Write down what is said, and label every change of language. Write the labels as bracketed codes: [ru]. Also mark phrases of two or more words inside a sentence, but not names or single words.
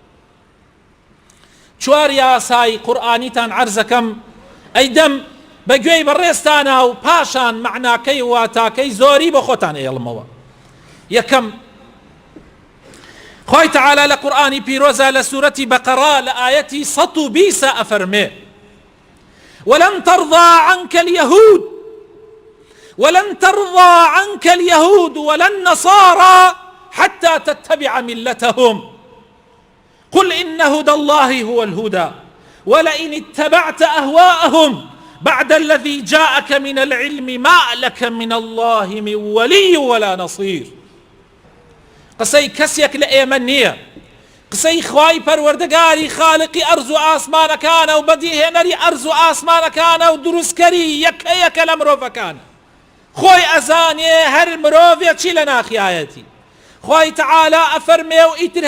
[ckb] 4 یاسای قورئانیتان عەرز دەکەم ئەیدەم بەگوێی بەڕێستانە و پاشان معناکەی واتاکەی زۆری بۆ خۆتان ئێڵمەوە یەکەم خوای تعالی لە قورئانی پیرۆزە لە سوورەتی بەقەرە لە ئاەتی 120 ئەفەرمێ [ar] ولن ترضى عنك اليهود ولا النصارى حتى تتبع ملتهم قل إن هدى الله هو الهدى ولئن اتبعت أهواءهم بعد الذي جاءك من العلم ما لك من الله من ولي ولا نصير [ckb] قسەی کەسێک لە ئێمە نییە قسەی خوای پەروەردگاری خالقی ئەرز و ئاسمانەکانە و بەدیهێنەری ئەرز و ئاسمانەکانە و دروستکەری یەکەیەکە لە مرۆڤەکان خۆی ئەزانێ هەر مرۆڤێک چی لە ناخیایەتی خوای تعالی ئەفەرمێ و ئیتر